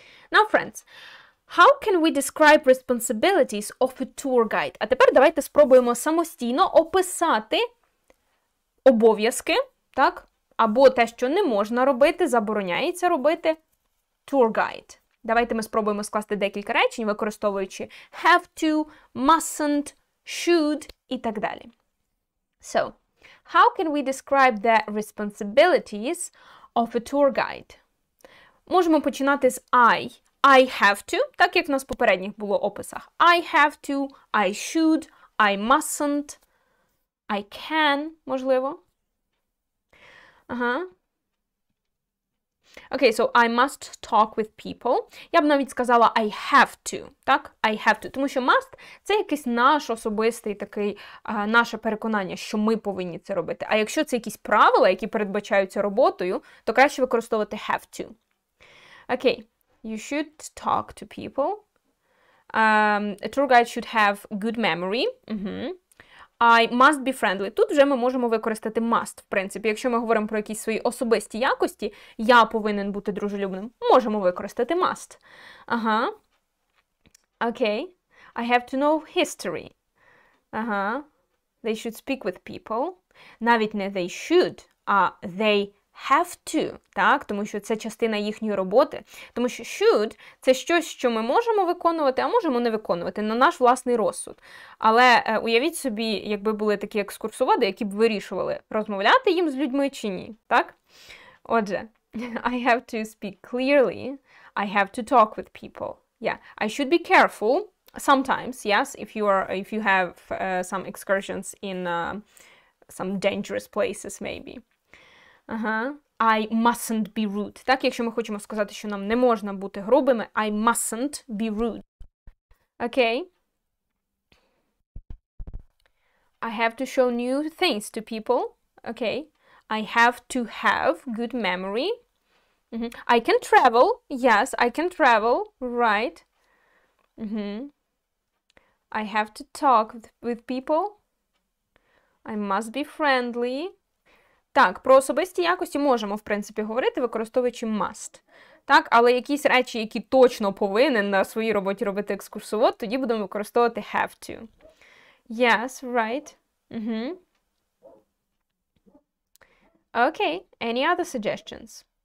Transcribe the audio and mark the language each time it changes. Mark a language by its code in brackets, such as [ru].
[en] Now, friends, how can we describe responsibilities of a tour guide? [uk] А тепер давайте спробуємо самостійно описати обов'язки, так? Або те, що не можна робити, забороняється робити tour guide. Давайте ми спробуємо скласти декілька речень, використовуючи have to, mustn't, should і так далі. [en] So, how can we describe the responsibilities of a tour guide? [uk] Можемо починати з I. [en] I have to, [uk] так як в нас в попередніх було описах. [en] I have to, I should, I mustn't, I can, [uk] можливо. [en] Okay, so I must talk with people. [uk] Я б навіть сказала [en] I have to, [uk] так? [en] I have to. [uk] Тому що must – це якийсь наш особистий такий, наше переконання, що ми повинні це робити. А якщо це якісь правила, які передбачаються роботою, то краще використовувати have to. [en] Okay, you should talk to people. A tour guide should have good memory. I must be friendly. [uk] Тут вже ми можемо використати must, в принципі. Якщо ми говоримо про якісь свої особисті якості, я повинен бути дружелюбним, можемо використати must. [en] Okay. I have to know history. They should speak with people. [uk] Навіть не [en] they should, а they have to, так? [uk] Тому що це частина їхньої роботи. Тому що should – це щось, що ми можемо виконувати, а можемо не виконувати на наш власний розсуд. Але уявіть собі, якби були такі екскурсоводи, які б вирішували, розмовляти їм з людьми чи ні, так? Отже, [en] I have to speak clearly. I have to talk with people. Yeah, I should be careful sometimes, yes, if you have some excursions in some dangerous places, maybe. I mustn't be rude. [uk] Так, якщо ми хочемо сказати, що нам не можна бути грубими, [en] I mustn't be rude. Okay. I have to show new things to people. Okay. I have to have good memory. I can travel. Yes, I can travel. Right. I have to talk with people. I must be friendly. [uk] Так, про особисті якості можемо, в принципі, говорити, використовуючи must. Так, але якісь речі, які точно повинен на своїй роботі робити екскурсовод, тоді будемо використовувати have to. [en] Yes, right. Okay, any other suggestions?